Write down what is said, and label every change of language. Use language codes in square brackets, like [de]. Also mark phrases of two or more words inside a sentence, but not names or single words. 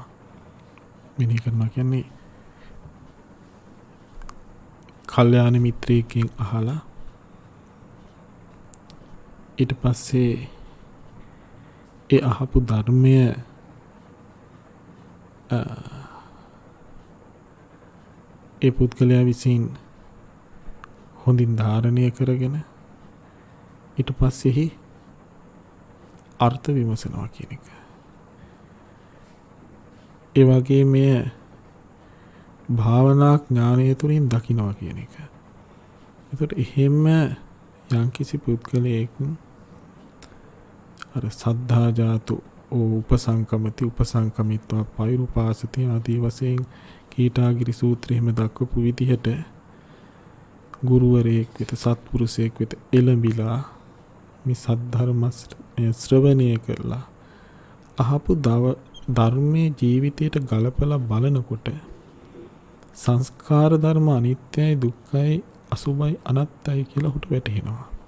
[si] මෙනෙහි කරනවා කියන්නේ කල්යාණ මිත්‍රයෙක්ගෙන් අහලා ඊට පස්සේ ඒ අහපු ධර්මය ඒ පුද්ගලයා විසින් හොඳින් ධාරණය කරගෙන ඊට පස්සේ අර්ථ විමසනවා කියන එක. ඒ වගේ මේ භාවනා ඥානය තුළින් දකිනවා කියන එක. ඒකට එහෙම යම්කිසි පුද්ගලයෙක් අර [pi] සද්ධා ජාතු උපසංකමති උපසංකමිත්වා [si] පෛරුපාසති ආදී වශයෙන් කීටාගිරි සූත්‍රයේම දක්වපු විදිහට ගුරුවරයෙක් වෙත සත්පුරුෂයෙක් වෙත එළඹිලා මේ සද්ධර්ම ශ්‍රවණය කරලා අහපු ධර්මයේ ජීවිතයට ගලපලා බලනකොට සංස්කාර ධර්ම අනිත්‍යයි දුක්ඛයි අසුභයි අනාත්තයි කියලා උට වැටහෙනවා.